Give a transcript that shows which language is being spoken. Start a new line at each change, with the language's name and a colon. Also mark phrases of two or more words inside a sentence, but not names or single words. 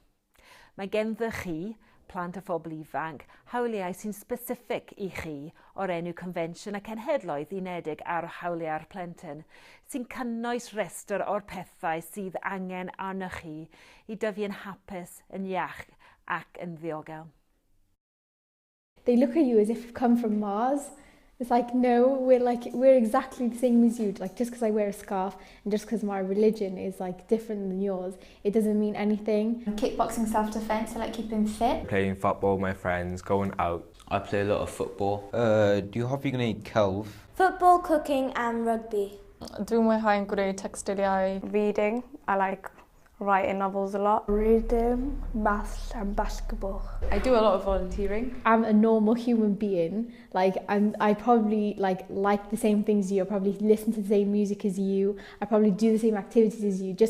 Welsh: Mae genddoch chi, plant a phobl ifanc, hawliau sy'n specific i chi o'r enw Confensiwn y Cenhedloedd Unedig ar Hawliau'r Plentyn, sy'n cynnwys restr o'r pethau sydd angen arnoch chi i dyfu yn hapus, yn iach ac yn ddiogel.
English: They look at you as if you've come from Mars. It's like, no, we're exactly the same as you. Like, just because I wear a scarf and just because my religion is like different than yours, it doesn't mean anything. Kickboxing, self-defense, I like keeping fit. Playing football with my friends, going out. I play a lot of football.
Welsh: Dwi'n hoffi gwneud celf.
English: Football, cooking and rugby.
Welsh: Dwi'n mwynhau'n gwneud textiliau.
English: Reading, I like writing novels a lot. Reading, maths and basketball. I do a lot of volunteering. I'm a normal human being. Like, I probably like the same things as you. I probably listen to the same music as you. I probably do the same activities as you.